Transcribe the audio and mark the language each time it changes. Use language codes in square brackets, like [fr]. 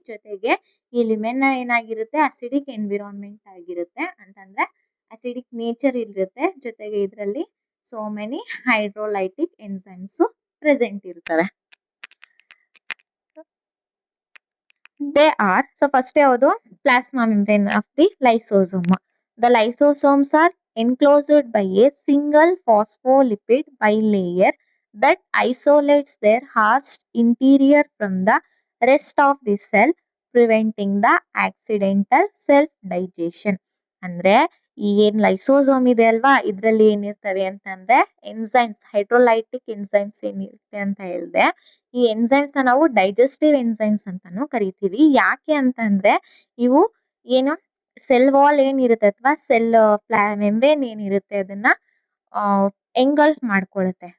[kn] ಜೊತೆಗೆ ಈ ಲ್ಯೂಮೆನ್ ಏನಾಗಿರುತ್ತೆ, ಅಸಿಡಿಕ್ ಎನ್ವಿರಾನ್ಮೆಂಟ್ ಆಗಿರುತ್ತೆ, ಅಂತಂದ್ರೆ ಅಸಿಡಿಕ್ ನೇಚರ್ ಇರುತ್ತೆ. ಜೊತೆಗೆ ಇದರಲ್ಲಿ so many hydrolytic enzymes present ಇರ್ತವೆ. [en] they are, so first [kn] ಯಾವುದು, [en] Plasma membrane of the lysosome. The lysosomes are enclosed by a single phospholipid bilayer that isolates their host interior from the rest of the cell, preventing the accidental self digestion. [kn] ಅಂದ್ರೆ ಈ ಏನ್ lysosome ಇದೆ ಅಲ್ವಾ ಇದ್ರಲ್ಲಿ ಏನಿರ್ತವೆ ಅಂತಂದ್ರೆ enzymes, hydrolytic enzymes ಏನಿರುತ್ತೆ ಅಂತ ಹೇಳಿದೆ. ಈ ಎನ್ಸೈಮ್ಸ್ ನ ನಾವು ಡೈಜೆಸ್ಟಿವ್ ಎನ್ಸೈಮ್ಸ್ ಅಂತಾನು ಕರಿತೀವಿ. ಯಾಕೆ ಅಂತಂದ್ರೆ ಇವು ಏನು ಸೆಲ್ ವಾಲ್ ಏನಿರುತ್ತೆ ಅಥವಾ ಸೆಲ್ ಮೆಂಬ್ರೇನ್ ಏನಿರುತ್ತೆ ಅದನ್ನ ಎಂಗಲ್ಫ್ ಮಾಡ್ಕೊಳ್ಳುತ್ತೆ.